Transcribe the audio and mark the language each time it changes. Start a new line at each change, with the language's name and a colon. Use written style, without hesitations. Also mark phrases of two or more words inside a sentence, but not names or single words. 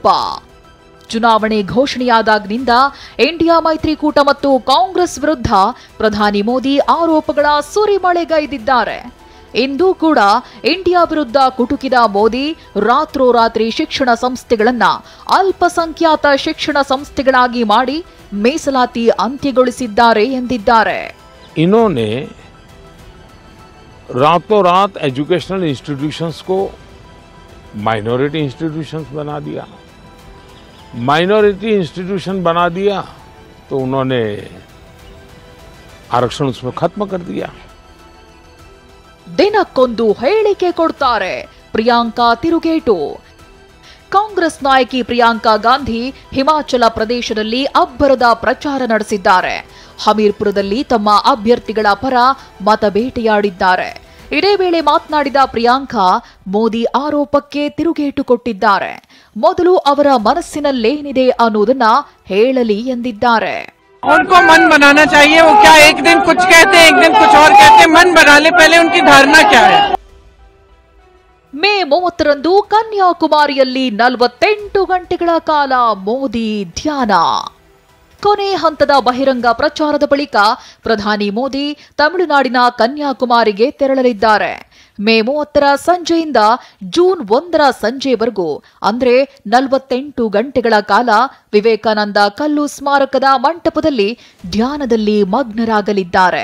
Kannada: ಚುನಾವಣೆ ಘೋಷಣೆಯಾದಾಗಿನಿಂದ ಇಂಡಿಯಾ ಮೈತ್ರಿಕೂಟ ಮತ್ತು ಕಾಂಗ್ರೆಸ್ ವಿರುದ್ಧ ಪ್ರಧಾನಿ ಮೋದಿ ಆರೋಪಗಳ ಸುರಿಮಳೆಗೈದಿದ್ದಾರೆ. ಇಂದು ಕೂಡ ಇಂಡಿಯಾ ವಿರುದ್ಧ ಕುಟುಕಿದ ಮೋದಿ ರಾತ್ರೋರಾತ್ರಿ ಶಿಕ್ಷಣ ಸಂಸ್ಥೆಗಳನ್ನ ಅಲ್ಪಸಂಖ್ಯಾತ ಶಿಕ್ಷಣ ಸಂಸ್ಥೆಗಳಾಗಿ ಮಾಡಿ ಮೀಸಲಾತಿ ಅಂತ್ಯಗೊಳಿಸಿದ್ದಾರೆ ಎಂದಿದ್ದಾರೆ.
Hindi: इन्होंने रातों रात
English: educational institutions
Hindi: को
English: minority institutions
Hindi: बना दिया।
English: minority institution
Hindi: बना दिया तो उन्होंने आरक्षण उसमें खत्म कर दिया।
Kannada: ದಿನಕ್ಕೊಂದು ಹೇಳಿಕೆ ಕೊಡ್ತಾರೆ ಪ್ರಿಯಾಂಕಾ ತಿರುಗೇಟು. ಕಾಂಗ್ರೆಸ್ ನಾಯಕಿ ಪ್ರಿಯಾಂಕಾ ಗಾಂಧಿ ಹಿಮಾಚಲ ಪ್ರದೇಶದಲ್ಲಿ ಅಬ್ಬರದ ಪ್ರಚಾರ ನಡೆಸಿದ್ದಾರೆ. ಹಮೀರ್ಪುರದಲ್ಲಿ ತಮ್ಮ ಅಭ್ಯರ್ಥಿಗಳ ಪರ ಮತಬೇಟೆಯಾಡಿದ್ದಾರೆ. ಇದೇ ವೇಳೆ ಮಾತನಾಡಿದ ಪ್ರಿಯಾಂಕಾ ಮೋದಿ ಆರೋಪಕ್ಕೆ ತಿರುಗೇಟು ಕೊಟ್ಟಿದ್ದಾರೆ. ಮೊದಲು ಅವರ ಮನಸ್ಸಿನಲ್ಲೇನಿದೆ ಅನ್ನೋದನ್ನ ಹೇಳಲಿ ಎಂದಿದ್ದಾರೆ.
Hindi: उनको मन बनाना चाहिए, वो क्या एक दिन कुछ कहते हैं, एक दिन कुछ और कहते हैं, मन बना ले, पहले उनकी धारणा क्या है।
Kannada: ಮೇ 30ರಂದು ಕನ್ಯಾಕುಮಾರಿಯಲ್ಲಿ 48 ಗಂಟೆಗಳ ಕಾಲ ಮೋದಿ ಧ್ಯಾನ. ಕೊನೆ ಹಂತದ ಬಹಿರಂಗ ಪ್ರಚಾರದ ಬಳಿಕ ಪ್ರಧಾನಿ ಮೋದಿ ತಮಿಳುನಾಡಿನ ಕನ್ಯಾಕುಮಾರಿಗೆ ತೆರಳಲಿದ್ದಾರೆ. ಮೇ 30ರ ಸಂಜೆಯಿಂದ ಜೂನ್ 1ರ ಸಂಜೆವರೆಗೂ ಅಂದ್ರೆ 48 ಗಂಟೆಗಳ ಕಾಲ ವಿವೇಕಾನಂದ ಕಲ್ಲು ಸ್ಮಾರಕದ ಮಂಟಪದಲ್ಲಿ ಧ್ಯಾನದಲ್ಲಿ ಮಗ್ನರಾಗಲಿದ್ದಾರೆ.